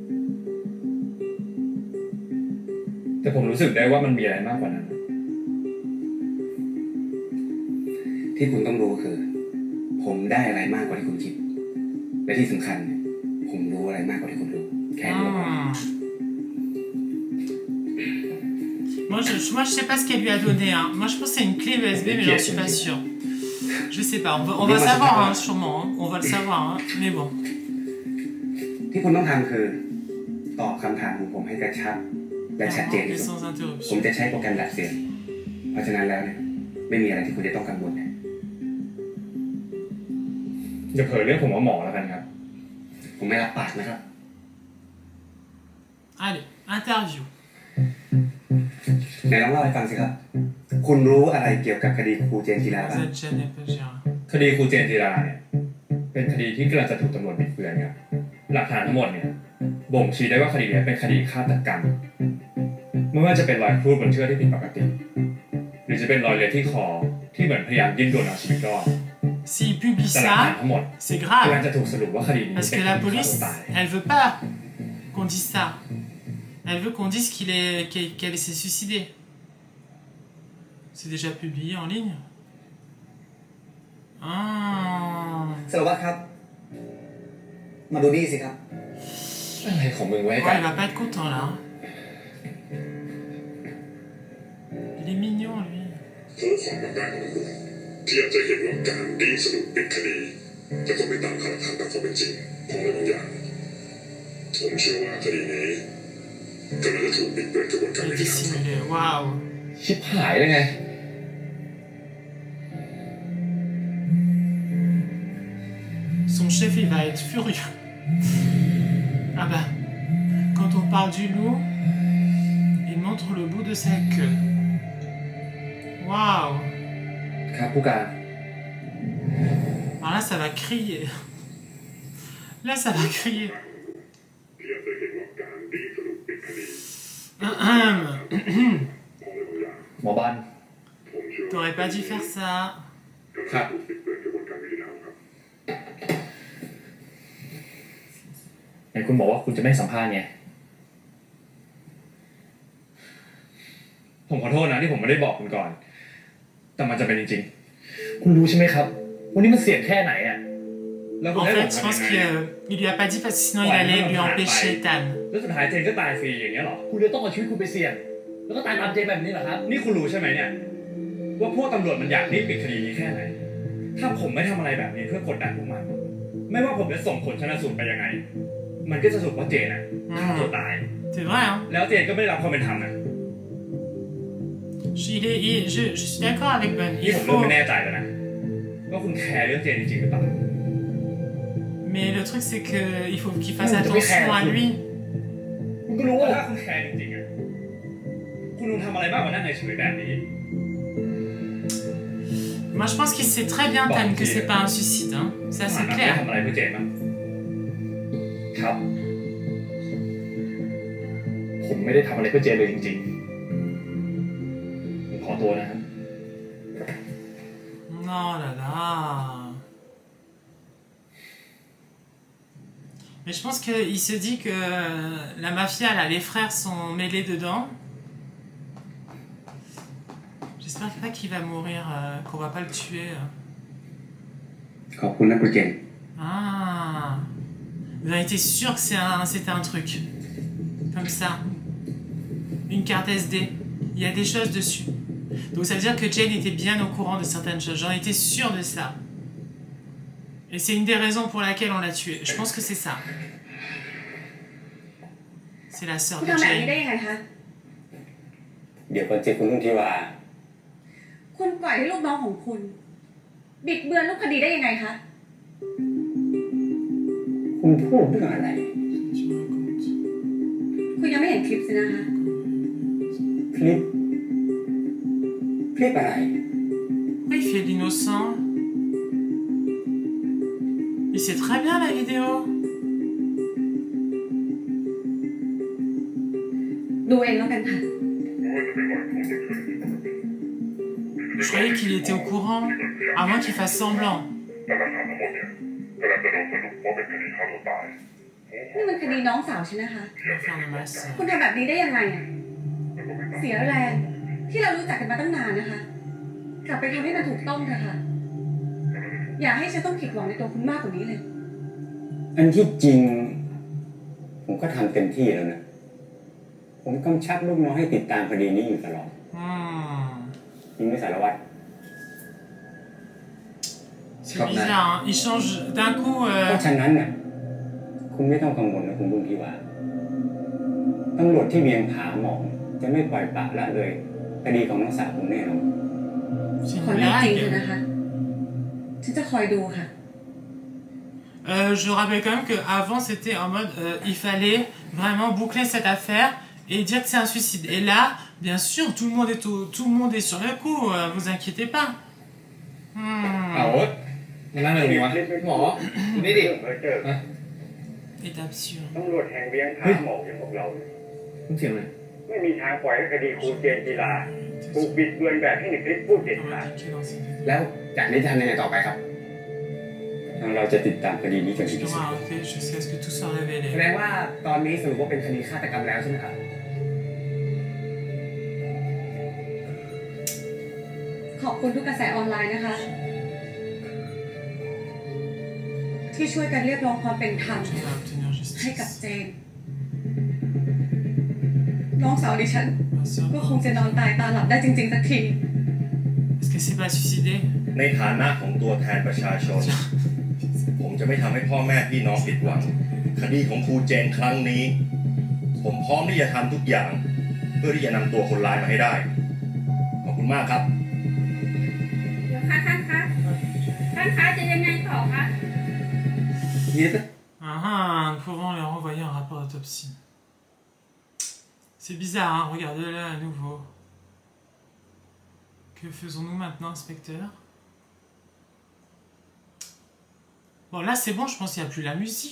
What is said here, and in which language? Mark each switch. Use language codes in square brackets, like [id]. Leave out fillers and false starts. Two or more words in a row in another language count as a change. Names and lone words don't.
[th] แต่ผมรู้สึกได้ว่ามันมีอะไรมากกว่านั้น ที่คุณต้องรู้คือ ผมได้อะไรมากกว่าที่คุณคิด และที่สำคัญเนี่ยผมรู้อะไรมากกว่าที่คุณรู้ แค่นี้ก็พอ Ah. [fr] Moi, je sais pas ce qu'elle lui a donné. Hein. Moi, je pense que c'est une clé USB, mais j'en suis pas sûre. Je sais pas. On va savoir, hein, sûrement. Hein. On va le savoir. Hein. Mais bon. [th] ที่คุณต้องทำคือ ตอบคำถามของผมให้กระชับและชัดเจน [fr] Et [th] ที่สุด [fr] sans [th] ผม [fr] interruption. [th] จะใช้โปรแกรมดัดเสียง เพราะฉะนั้นแล้วเนี่ยไม่มีอะไรที่คุณจะต้องกังวลนะ อย่าเผลอเรื่องผมว่าหมอแล้วกันครับ ผมไม่รับปากนะครับ [fr] Allez, interview. [th] ไหนลองเล่าให้ฟังสิครับ คุณรู้อะไรเกี่ยวกับคดีครูเจนจีราบ้าง [fr] Cette chaîne est pas gérée. [th] คดีครูเจนจีราเนี่ยเป็นคดีที่กำลังจะถูกตำรวจบิดเบือนครับหลักฐานทั้งหมดเนี่ยบ่งชี้ได้ว่าคดีนี้เป็นคดีฆาตกรรมไม่ว่าจะเป็นรอยครูดบนเชือกที่ผิดปกติ หรือจะเป็นรอยเลือดที่คอที่เหมือนพยายามดิ้นรนเอาชีวิตรอด [fr] S'il publie [th] แต่หลักฐาน [fr] ça, [th] ทั้งหมด [fr] c'est [th] กำลัง [fr] grave. [th] จะถูกสรุปว่าคดีนี้ [fr] Parce [th] เป็ [fr] que [th] น [fr] la [th] คดีฆ่า [fr] police, [th] ตัวตาย [fr] elle veut pas qu'on dise ça. Elle veut qu'on dise qu'elle s'est suicidée. C'est déjà publié en ligne. Ah. [th] สารวัตรครับ มาดูนี่สิครับ อะไรของมึงไว้ [fr] Ouais, [th] กัน [fr] il va pas être content là. Il est mignon lui. [th] เขาขอมาได้ของตำรวจที่อยากจะเห็นว่าการดิ้นสรุปปิดคดีจะต้องไปตามหลักฐานตามความเป็นจริงของอะไรบางอย่างผมเชื่อว่าคดีนี้กำลังจะถูกปิดเปิดกระบวนการ [fr] Il [th] ยุ [fr] est [th] ติธรรม [fr] dissimulé. Waouh. [th] ชิบหายเลยไง [fr] Son chef, il va être furieux. Ah bah, quand on parle du loup, il montre le bout de sa queue. Waouh. [th] ครับผู้การ [fr] Alors là, ça va crier. Là, ça va crier. [th] ที่อยากจะเห็นว่าการดิ้นสรุปปิดคดี Ahem. ของอะไรบางอย่าง หมอบัน ผมเชื่อว่า [fr] T'aurais pas dû faire ça. [th] กำลังจะถูกปิดเปิดกระบวนการยุติธรรมครับ ไหนคุณบอกว่าคุณจะไม่สัมภาษณ์ไง ผมขอโทษนะที่ผมไม่ได้บอกคุณก่อน แต่มันจะเป็นจริงๆ คุณรู้ใช่ไหมครับ วันนี้มันเสี่ยงแค่ไหนอะแล้วคุณ [fr] En [th] ให้ผม [fr] fait, je [th] ทำ [fr] pense [th] ยังไง [fr] qu'il lui a pas dit parce que sinon il allait lui empêcher Ethan. [th] แล้วสุดท้ายเจนก็ตายฟรีอย่างเงี้ยเหรอ คุณเลยต้องเอาชีวิตคุณไปเสี่ยง แล้วก็ตายตามเจแบบนี้เหรอครับ นี่คุณรู้ใช่ไหมเนี่ย ว่าพวกตำรวจมันอยากรีบปิดคดีนี้แค่ไหน ถ้าผมไม่ทำอะไรแบบนี้เพื่อกดดันพวกมัน ไม่ว่าผมจะส่งผลชันสูตรไปยังไง มันก็จะสรุปว่าเจนอะฆ่าตัวตาย [fr] C'est vrai, hein. [th] แล้วเจนก็ไม่ได้รับความเป็นธรรมนะ [fr] Je suis d'accord avec Ben. [th] นี่ [fr] Il [th] ผมเริ่ม [fr] faut. [th] ไม่แน่ใจแล้วนะว่าคุณแคร์เรื่องเจนจริงๆหรือเปล่า [fr] Mais le truc, c'est qu'il faut qu'il fasse attention à lui. [th] คุณก็รู้ว่าถ้าคุณแคร์จริงๆอะคุณคงทำอะไรมากกว่านั้นในชีวิตแบบนี้ [fr] Moi, je pense qu'il sait très bien, Tan, que c'est pas un suicide. Hein. Ça, [th] คุณ [fr] c'est [th] ได้ [fr] clair. [th] ทำอะไรเพื่อเจนบ้างครับ ผมไม่ได้ทำอะไรเพื่อเจนเลยจริงๆผมขอตัวนะครับ [fr] Oh là là. Mais je pense qu'il se dit que la mafia, là, les frères sont mêlés dedans. J'espère pas qu'il va mourir, qu'on va pas le tuer. [th] ขอบคุณนะคุณเจน Ah. [fr] Vous avez été sûr que c'était un truc. Comme ça. Une carte SD. Il y a des choses dessus. Donc ça veut dire que Jane était bien au courant de certaines choses. J'en étais sûr de ça. Et c'est une des raisons pour laquelle on l'a tué. Je pense que c'est ça. C'est la sœur [th] คุณ [fr] de [th] ทำแบบนี้ได้ [fr] Jane. [th] ยังไงคะ เดี๋ยวก่อนเจคุณลุงที่ว่า คุณปล่อยให้ลูกน้องของคุณ บิดเบือนรูปคดีได้ยังไงคะ คุณพูดเรื่องอะไร คุณยังไม่เห็นคลิปสินะคะ คลิปอะไร [fr] Pourquoi il fait l'innocent? Il sait très bien la vidéo. [th] ดูเองแล้วกันค่ะ [fr] Je croyais qu'il était au courant. À moins qu'il fasse semblant. [th] และหลักฐานทั้งหมดเนี่ยกำลังจะโดนสรุปว่าเป็นคดีฆ่าตัวตาย นี่มันคดีน้องสาวฉันนะคะ [fr] L'affaire de ma sœur. [th] คุณทำแบบนี้ได้ยังไงอะเสียแรงที่เรารู้จักกันมาตั้งนานนะคะ กลับไปทำให้มันถูกต้องเถอะค่ะ อย่าให้ฉันต้องผิดหวังในตัวคุณมากกว่านี้เลย อันที่จริง ผมก็ทำเต็มที่แล้วนะ ผมกำชับลูกน้องให้ติดตามคดีนี้อยู่ตลอด จริงไหมสารวัตร [fr] C'est bizarre, hein. Il change d'un coup. [th] เพราะฉะนั้นน่ะคุณไม่ต้องกังวลนะคุณลุงที่ว่าตำรวจที่เวียงผาหมองจะไม่ปล่อยปละละเลยคดีของน้องสาวผมแน่นอน [fr] C'est [th] ขอ [fr] une [th] เรื่องจริงเถ [fr] blague. [th] อะนะคะ ฉันจะคอยดูค่ะ [fr] Je rappelle quand même qu'avant c'était en mode il fallait vraiment boucler cette affaire et dire que c'est un suicide. Et là, bien sûr, tout le monde est sur le coup, vous inquiétez pas. [th] เอามานั่งเลยดีวะหมอนี่ดิ [fr] Étape sûre. [th] ตำรวจแห่งเวียงผาหมอกอย่างพวกเรา คุณเสียงเลย รไม่มีทางปล่อยให้คดีครูเจนจีราถูกบิดเบือนแบบที่ในคลิปพูดเด็ดขาด แล้วจากนี้จะทำยังไงต่อไปครับทางเราจะติดตามคดีนี้จนถึงที่สุด [fr] Jusqu'à ce que tout soit révélé. [th] แสดงว่าตอนนี้สรุปว่าเป็นคดีฆาตกรรมแล้วใช่ไหมครับ ขอบคุณทุกกระแสออนไลน์นะคะ ที่ช่วยกันเรียกร้องความเป็นธรรม [fr] Je vais obtenir [th] ให้กับ [fr] justice. [th] เจน น้องสาวดิฉัน [fr] Bien sûr. [th] ก็คงจะนอนตายตาหลับได้จริงๆสักที [fr] Est-ce qu'elle s'est pas suicidée? [th] ในฐานะของตัวแทนประชาชน ผมจะไม่ทำให้พ่อแม่พี่น้องผิดหวัง คดีของครูเจนครั้งนี้ ผมพร้อมที่จะทำทุกอย่าง เพื่อที่จะนำตัวคนร้ายมาให้ได้ ขอบคุณมากครับ เดี๋ยวค่ะท่านคะจะยังไงต่อคะ [fr] Nous pouvons leur envoyer un rapport d'autopsie. C'est bizarre, hein, regardez-le à nouveau. Que faisons-nous maintenant, inspecteur? Bon, là c'est bon, je pense qu'il n'y a plus la musique.